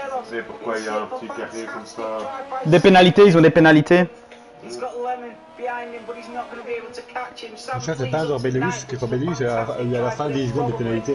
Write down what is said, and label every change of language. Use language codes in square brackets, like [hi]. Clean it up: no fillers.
[fr] C'est pourquoi il y a un petit carré comme ça. Des pénalités, ils ont des pénalités. [en] He's got Lemon behind him, but he's not going to be able to catch him. [fr] Ça, c'est pas genre Benelux, que sur Benelux, il y a la fin des secondes de pénalité.